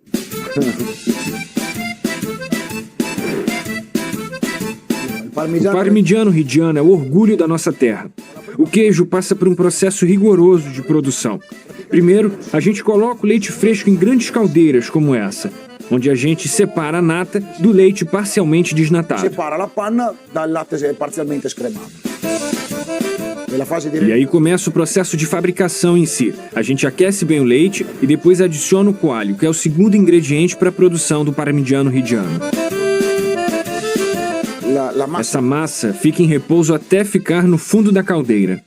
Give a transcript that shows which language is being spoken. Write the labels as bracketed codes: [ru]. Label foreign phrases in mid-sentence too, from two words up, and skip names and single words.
[pt] O Parmigiano Reggiano é o orgulho da nossa terra. O queijo passa por um processo rigoroso de produção. Primeiro, a gente coloca o leite fresco em grandes caldeiras como essa, onde a gente separa a nata do leite parcialmente desnatado. [it] Separa a panna dal latte parcialmente scremato. [pt] E aí começa o processo de fabricação em si. A gente aquece bem o leite e depois adiciona o coalho, que é o segundo ingrediente para a produção do Parmigiano Reggiano. Essa massa fica em repouso até ficar no fundo da caldeira.